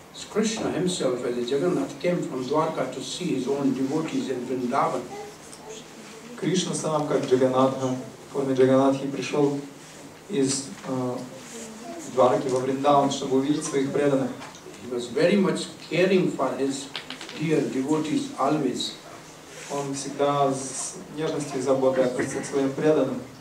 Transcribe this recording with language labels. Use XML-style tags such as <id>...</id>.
<en>Krishna himself, as a Jagannath, came from Dwarka to see his own devotees in Vrindavan.</en> <ru>Кришна сам, как Джаганатха, в форме Джаганатхи, пришел из Двараки во Вриндаван, чтобы увидеть своих преданных.</ru> <en>He was very much caring for his dear devotees always.</en> <ru>Он всегда с нежностью и заботой относится к своим преданным.</ru>